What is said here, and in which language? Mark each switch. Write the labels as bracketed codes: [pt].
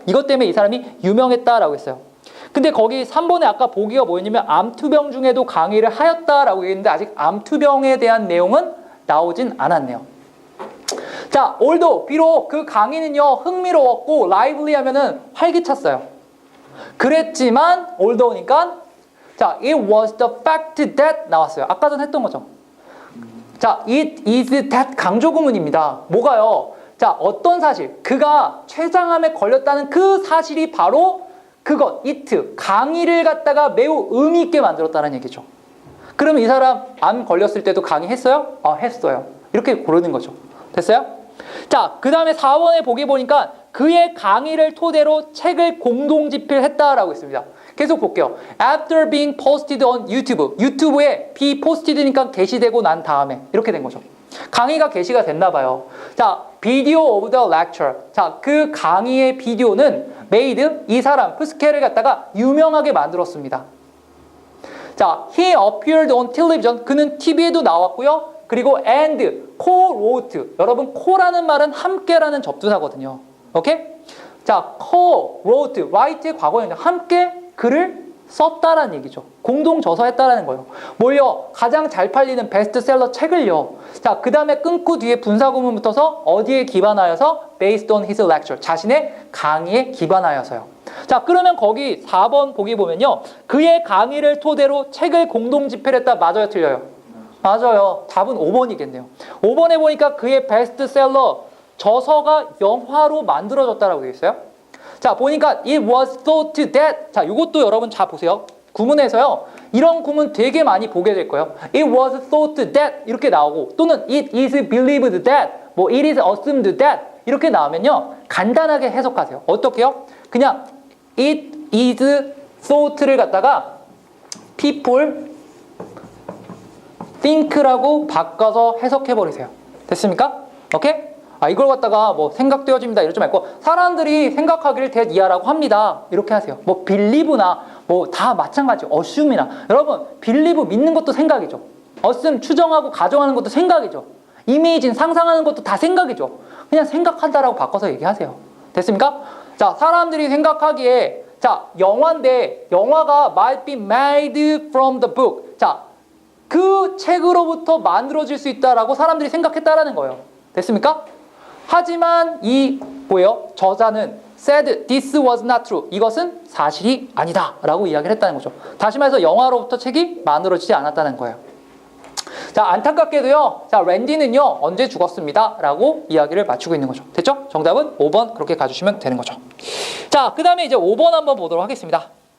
[ko] 이것 때문에 이 사람이 유명했다라고 했어요. 근데 거기 3번에 아까 보기가 뭐였냐면 암투병 중에도 강의를 하였다라고 얘기했는데 아직 암투병에 대한 내용은 나오진 않았네요. 자, although 비록 그 강의는요 흥미로웠고 lively 하면은 활기찼어요. 그랬지만 although니까 자, [en] it was the fact that [ko] 나왔어요. 아까 전 했던 거죠. 자, [en] it is that [ko] 강조 구문입니다. 뭐가요? 자, 어떤 사실, 그가 췌장암에 걸렸다는 그 사실이 바로 그것, it, 강의를 갖다가 매우 의미 있게 만들었다는 얘기죠. 그러면 이 사람 암 걸렸을 때도 강의했어요? 했어요. 이렇게 고르는 거죠. 됐어요? 자, 그 다음에 4번에 보기 보니까 그의 강의를 토대로 책을 공동 집필했다라고 있습니다. 계속 볼게요. [en] After being posted on YouTube. [ko] 유튜브에 be posted니까 게시되고 난 다음에 이렇게 된 거죠. 강의가 게시가 됐나 봐요. [en] 자, video of the lecture. [ko] 자, 그 강의의 비디오는 made, 이 사람, 푸스켈을 갖다가 유명하게 만들었습니다. [en] 자, he appeared on television. [ko] 그는 TV에도 나왔고요. 그리고 and, co-wrote. 여러분, co라는 말은 함께라는 접두사거든요. 오케이? 자, co-wrote, write의 과거형이죠. 함께 글을 썼다라는 얘기죠. 공동 저서했다라는 거예요. 뭘요? 가장 잘 팔리는 베스트셀러 책을요. 자, 그 다음에 끊고 뒤에 분사구문 붙어서 어디에 기반하여서? [en] based on his lecture. [ko] 자신의 강의에 기반하여서요. 자, 그러면 거기 4번 보기 보면요. 그의 강의를 토대로 책을 공동 집필 했다. 맞아요? 틀려요? 맞아요. 답은 5번이겠네요. 5번에 보니까 그의 베스트셀러 저서가 영화로 만들어졌다라고 되어 있어요. [en] 자, 보니까 it was thought that. [ko] 자, 이것도 여러분 잘 보세요. 구문에서요. 이런 구문 되게 많이 보게 될 거예요. [en] It was thought that [ko] 이렇게 나오고 또는 [en] it is believed that 뭐 it is assumed that [ko] 이렇게 나오면요. 간단하게 해석하세요. 어떻게요? 그냥 [en] it is thought [ko] 를 갖다가 [en] people think [ko] 라고 바꿔서 해석해 버리세요. 됐습니까? 오케이? 이걸 갖다가 뭐 생각되어집니다 이러지 말고 사람들이 생각하기를 that 이하라고 합니다 이렇게 하세요. 뭐 believe나 뭐 다 마찬가지 assume이나 여러분 believe 믿는 것도 생각이죠. assume 추정하고 가정하는 것도 생각이죠. imagine 상상하는 것도 다 생각이죠. 그냥 생각한다라고 바꿔서 얘기하세요. 됐습니까? 자, 사람들이 생각하기에 자, 영화인데 영화가 [en] might be made from the book. [ko] 자, 그 책으로부터 만들어질 수 있다라고 사람들이 생각했다라는 거예요. 됐습니까? 하지만 이 뭐예요? 저자는 [en] said this was not true. [ko] 이것은 사실이 아니다 라고 이야기를 했다는 거죠. 다시 말해서 영화로부터 책이 만들어지지 않았다는 거예요. 자, 안타깝게도요. 자, 랜디는요. 언제 죽었습니다 라고 이야기를 맞추고 있는 거죠. 됐죠? 정답은 5번 그렇게 가주시면 되는 거죠. 자, 그 다음에 이제 5번 한번 보도록 하겠습니다.